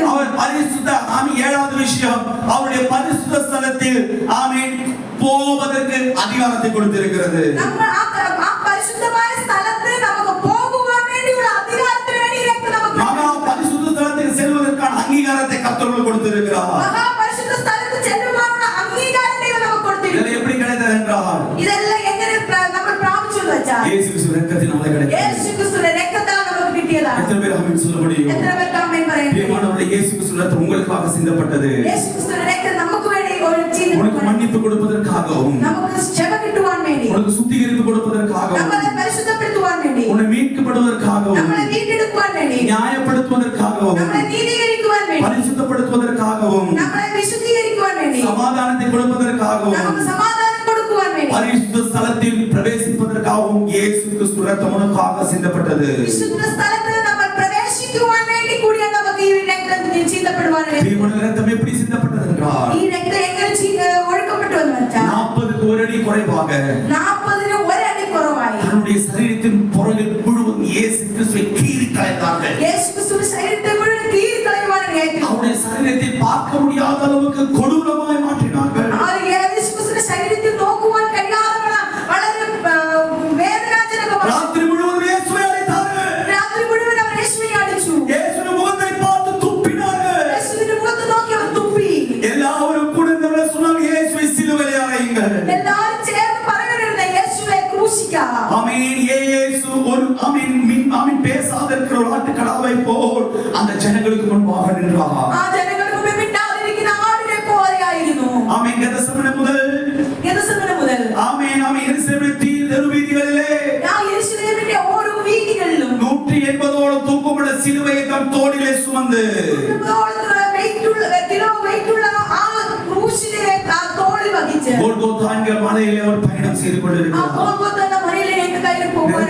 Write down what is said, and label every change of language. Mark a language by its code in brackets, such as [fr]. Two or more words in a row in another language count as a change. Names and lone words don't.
[ta] அவர் பரிசுத்த ஏழாவது விஷயம் அவருடைய பரிசுத்த ஸ்தலத்தில் ஆமென் போவதற்கு அதிகாரத்தை கொடுத்திருக்கிறது. [ml] നമ്മൾ ആ പരിശുദ്ധമായ സ്ഥലത്ത് നമുക്ക് പോകുവാൻ വേണ്ടിയുള്ള അധികാരത്തിന് വേണ്ടി രക്തം നമുക്ക് [ta] மகா பரிசுத்த ஸ்தலத்துக்கு செல்வதற்கான அங்கீகாரத்தை கர்த்தர் கொடுத்திருக்கிறார். [ml] മഹാപരിശുദ്ധ സ്ഥലത്ത് ചെല്ലുവാനുള്ള അംഗീകാരം ദൈവം നമുക്ക് കൊടുത്തിരിക്കുന്നു. [ta] இது எப்படி கிடைத்தது என்றால் [ml] ഇതെല്ലാം എങ്ങനെ നമ്മൾ പ്രാപിച്ചെന്ന് വെച്ചാൽ [ta] இயேசு கிறிஸ்து ரத்தத்தினாலே கிடைத்தது. [ml] യേശുക്രിസ്തുവിന്റെ രക്തത്താൽ നമുക്ക് കിട്ടിയതാണ്. [ta] எத்தனை பேர் ஆமென் சொல்ல முடியும்? [ml] എത്ര പേർക്ക് ആമേൻ പറയാൻ കഴിയും? [ta] பிரியமானவர்களே, இயேசு கிறிஸ்து ரத்தம் உங்களுக்காக சிந்தப்பட்டது. [ml] യേശുക്രിസ്തുവിന്റെ രക്തം നമുക്ക് വേണ്ടി [ta] உனக்கு மன்னிப்பு கொடுப்பதற்காகவும் [ml] നമുക്ക് ക്ഷമ കിട്ടുവാൻ വേണ്ടി [ta] உனக்கு சுத்திகரிப்பு கொடுப்பதற்காகவும் [ml] നമ്മളെ പരിശുദ്ധപ്പെടുത്തുവാൻ വേണ്ടി [ta] உன்னை மீட்கப்படுவதற்காகவும் [ml] നമ്മളെ വീണ്ടെടുക്കുവാൻ വേണ്ടി [ta] நியாயப்படுத்துவதற்காகவும் [ml] നമ്മളെ നീതീകരിക്കുവാൻ വേണ്ടി [ta] பரிசுத்தப்படுத்துவதற்காகவும் [ml] നമ്മളെ വിശുദ്ധീകരിക്കുവാൻ വേണ്ടി [ta] சமாதானத்தை கொடுப்பதற்காகவும் [ml] നമുക്ക് സമാധാനം കൊടുക്കുവാൻ വേണ്ടി [ta] பரிசுத்த ஸ்தலத்தில் பிரவேசிப்பதற்காகவும் இயேசு கிறிஸ்து ரத்தம் உனக்காக சிந்தப்பட்டது. [ml] വിശുദ്ധ സ്ഥലത്ത് നമ്മൾ പ്രവേശിക്കുവാൻ വേണ്ടി കൂടിയാണ് നമുക്ക് ഈ രക്തം ചിന്തപ്പെടുവാൻ വേണ്ടി. [ta] பிரியமான ரத்தம் எப்படி சிந்தப்பட்டது என்றால் [ml] ഈ രക്തം എങ്ങനെ ഒഴുക്കപ്പെട്ടു എന്ന് വെച്ചാൽ [ta] 40க்கு ஒரு அடி குறைவாக [ml] 40ന് ഒരടി കുറവായി [ta] தன்னுடைய சரீரத்தின் புறகில் முழுவதும் இயேசு கிறிஸ்துவை கீறி களைந்தார்கள். [ml] യേശുക്രിസ്തുവിന്റെ ശരീരത്തെ മുഴുവൻ കീറിക്കളയുവാനാണ് ഏറ്റു. [ta] அவருடைய சரீரத்தை பார்க்க முடியாத அளவுக்கு கொடூரமாய் மாற்றினார்கள். [ml] ആ യേശുക്രിസ്തുവിന്റെ ശരീരത്തിൽ നോക്കുവാൻ കഴിയാതെ വളരെ വേദനാജനകമായി [ta] ராத்திரி முழுவதும் இயேசுவை அழைத்தார்கள். [ml] രാത്രി മുഴുവൻ അവർ യേശുവിനെ അടിച്ചു. [ta] இயேசுவின் முகத்தை பார்த்து துப்பினார்கள். [ml] യേശുവിന്റെ മുഖത്ത് നോക്കി അവർ തുപ്പി. [ta] எல்லாரும் கூட சொன்னாங்க இயேசுவை சிலுவையில் அறையுங்கள். [ml] എല്ലാവരും ചേർന്ന് പറയുകയായിരുന്നു യേശുവെ ക്രൂശിക്കാം. [ta] ஆமென். இயேசு ஒரு ஆமென் பேசாத இருக்கிற ஒரு ஆட்டுக்கடாவை போல் அந்த ஜனங்களுக்கு முன்பாக நின்றார். [ml] ആ ജനങ്ങൾക്ക് മുമ്പിൽ മിണ്ടാതിരിക്കുന്ന ആടിനെ പോലെയായിരുന്നു. [ta] ஆமென். கெத்செமனே [ml] മുതൽ [ta] ஆமென் எருசலேமின் தெருவீதிகளிலே [ml] ആ യെരൂശലേമിന്റെ ഓരോ വീതികളിലും 180ഓളം തൂക്കമുള്ള സിലുവയെ തൻ തോളിലെ സുമந்து വെയിറ്റുള്ള ആ ക്രൂശിനെ ആ തോളിൽ വഹിച്ച് [ta] ഗോൽഗോഥാ എன்ற மலையிலே அவர் பயணம் செய்து ആ கொண்டிருக்கிறார். [ml] ഗോൽഗോഥാ എന്ന മലയിലേക്ക് കയറി പോകുവാൻ